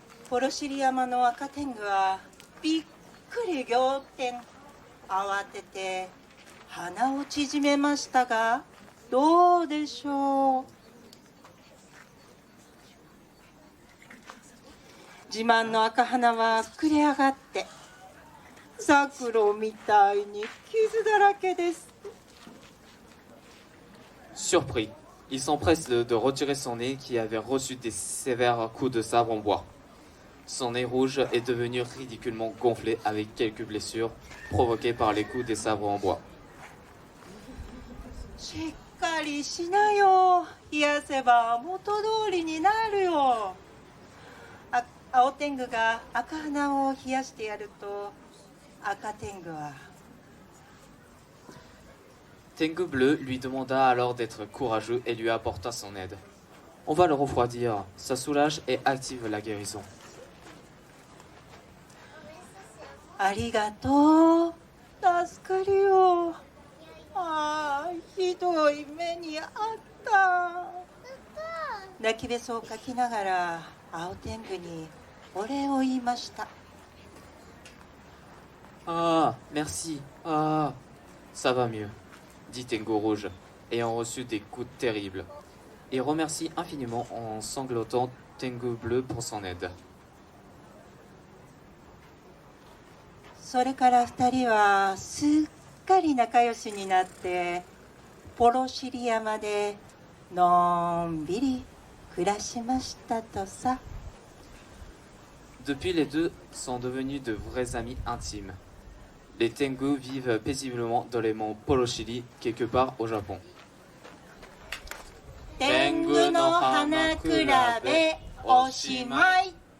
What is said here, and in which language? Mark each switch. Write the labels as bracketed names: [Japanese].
[Japanese] ポロシリ山の赤天狗はびっくり仰天、慌てて鼻を縮めましたが、どうでしょう。自慢の赤鼻は膨れ上がってザクロみたいに傷だらけです。 [French] Surpris, il s'empresse de retirer son nez qui avait reçu des sévères coups de sabre en bois. Son nez rouge est devenu ridiculement gonflé avec quelques blessures provoquées par les coups des sabres en bois. [Japanese] しっかりしなよ。冷やせば元通りになるよ。青天狗が赤鼻を冷やしてやると、赤天狗は [French] Tengu Bleu lui demanda alors d'être courageux et lui apporta son aide. On va le refroidir, ça soulage et active la guérison. [Japanese] ありがとう。助かるよ。ああ、ひどい目にあった。泣きべそをかきながら青天狗にお礼を言いました。 [French] Ah, merci, ah, ça va mieux, dit Tengu Rouge, ayant reçu des coups terribles. Il remercie infiniment en sanglotant Tengu Bleu pour son aide. [Japanese] それから2人はすっかり仲良しになってポロシリ山でのんびり暮らしましたとさ。 [French] Depuis, les deux sont devenus de vrais amis intimes. Les Tengu vivent paisiblement dans les monts Polochili, quelque part au Japon. [Japanese] 天狗の花比べおしまい。